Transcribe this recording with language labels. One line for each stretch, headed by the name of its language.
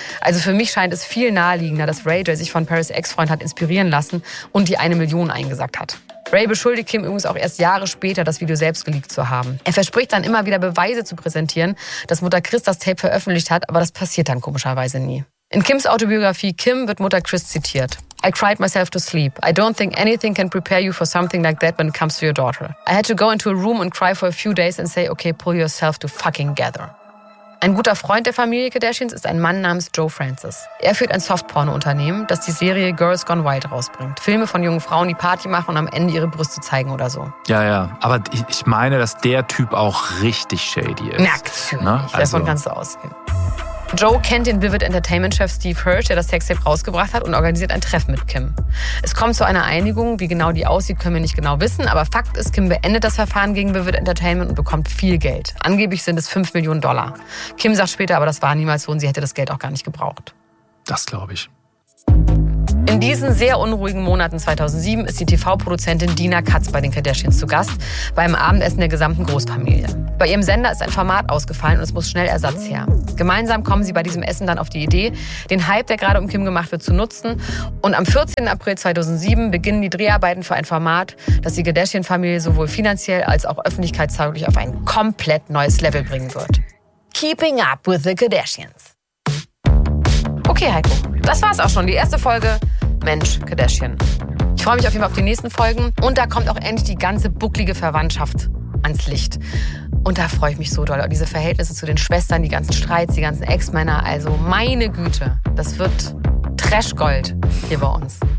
German: Also für mich scheint es viel naheliegender, dass Ray J sich von Paris' Ex-Freund hat inspirieren lassen und die 1 Million eingesackt hat. Ray beschuldigt Kim übrigens auch erst Jahre später, das Video selbst geleakt zu haben. Er verspricht dann immer wieder Beweise zu präsentieren, dass Mutter Chris das Tape veröffentlicht hat, aber das passiert dann komischerweise nie. In Kims Autobiografie Kim wird Mutter Chris zitiert.
English: "I cried myself to sleep. I don't think anything can prepare you for something like that when it comes to your daughter. I had to go into a room and cry for a few days and say, okay, pull yourself to fucking gather."
German: Ein guter Freund der Familie Kardashians ist ein Mann namens Joe Francis. Er führt ein Softporno-Unternehmen, das die Serie Girls Gone Wild rausbringt. Filme von jungen Frauen, die Party machen und am Ende ihre Brüste zeigen oder so. Ja, ja. Aber ich meine, dass der Typ auch richtig shady ist. Merkt. Davon kannst du ausgehen. Joe kennt den Vivid Entertainment-Chef Steve Hirsch, der das Sextape rausgebracht hat, und organisiert ein Treffen mit Kim. Es kommt zu einer Einigung. Wie genau die aussieht, können wir nicht genau wissen. Aber Fakt ist, Kim beendet das Verfahren gegen Vivid Entertainment und bekommt viel Geld. Angeblich sind es 5 Millionen Dollar. Kim sagt später aber, das war niemals so und sie hätte das Geld auch gar nicht gebraucht. Das glaube ich. In diesen sehr unruhigen Monaten 2007 ist die TV-Produzentin Dina Katz bei den Kardashians zu Gast, beim Abendessen der gesamten Großfamilie. Bei ihrem Sender ist ein Format ausgefallen und es muss schnell Ersatz her. Gemeinsam kommen sie bei diesem Essen dann auf die Idee, den Hype, der gerade um Kim gemacht wird, zu nutzen. Und am 14. April 2007 beginnen die Dreharbeiten für ein Format, das die Kardashian-Familie sowohl finanziell als auch öffentlichkeitstauglich auf ein komplett neues Level bringen wird.
English: Keeping up with the Kardashians.
German: Okay, Heiko, das war's auch schon. Die erste Folge Mensch Kardashian. Ich freue mich auf jeden Fall auf die nächsten Folgen. Und da kommt auch endlich die ganze bucklige Verwandtschaft ans Licht. Und da freue ich mich so doll. Und diese Verhältnisse zu den Schwestern, die ganzen Streits, die ganzen Ex-Männer. Also meine Güte, das wird Trash-Gold hier bei uns.